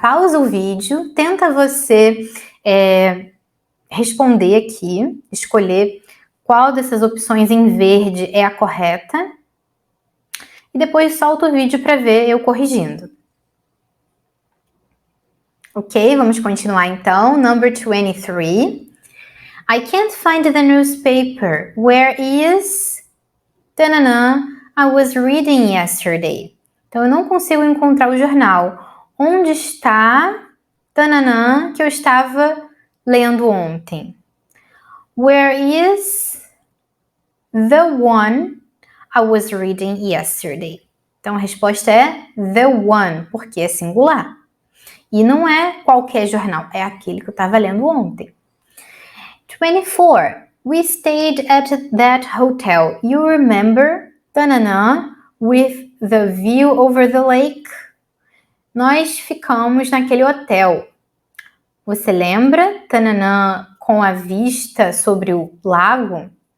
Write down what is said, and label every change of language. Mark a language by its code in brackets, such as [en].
[pt] Pausa o vídeo, tenta você responder aqui, escolher qual dessas opções em verde é a correta e depois solta o vídeo para ver eu corrigindo. Ok, vamos continuar então. [en] Number 23. I can't find the newspaper. Where is... Tanana, I was reading yesterday. [pt] Então, eu não consigo encontrar o jornal. Onde está, tananã, que eu estava lendo ontem? [en] Where is the one I was reading yesterday? [pt] Então, a resposta é the one, porque é singular. E não é qualquer jornal, é aquele que eu estava lendo ontem. [en] 24. We stayed at that hotel. You remember, tananã, with the view over the lake? [pt] Nós ficamos naquele hotel. Você lembra, tananã, com a vista sobre o lago?